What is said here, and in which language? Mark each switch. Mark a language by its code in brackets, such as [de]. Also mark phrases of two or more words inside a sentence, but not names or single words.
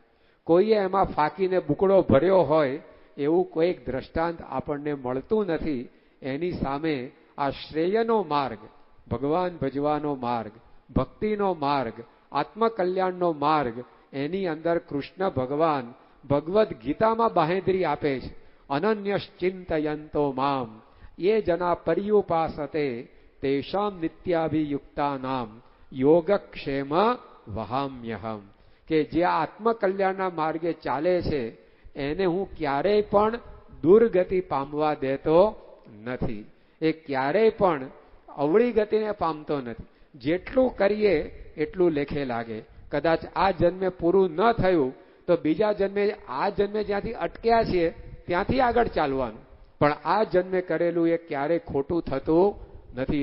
[gu] કોઈએ એમાં ફાંકીને બુકડો ભર્યો હોય એવું કોઈક દ્રષ્ટાંત આપણને મળતું નથી. એની સામે આ શ્રેયનો માર્ગ, ભગવાન ભજવાનો માર્ગ, ભક્તિનો માર્ગ, આત્મકલ્યાણનો માર્ગ, એની અંદર કૃષ્ણ ભગવાન ભગવદ્ ગીતામાં બાહેંધરી આપે છે. [sa] અનન્યશ્ચિંતયંતો મામ ये जना पर्युपासते तेषाम नित्याभियुक्तानाम योगक्षेम वहाम्यहम. [gu] કે જે આત્મકલ્યાણના માર્ગે ચાલે છે એને હું ક્યારેય પણ દુર્ગતિ પામવા દેતો નથી. એ ક્યારેય પણ અવળી ગતિને પામતો નથી. જેટલું કરીએ એટલું લેખે લાગે. કદાચ આ જન્મે પૂરું ન થયું તો બીજા જન્મે, આ જન્મે જ્યાંથી અટક્યા છીએ ત્યાંથી આગળ ચાલવાનું, પણ આ જન્મે કરેલું એ ક્યારેય ખોટું થતું નથી.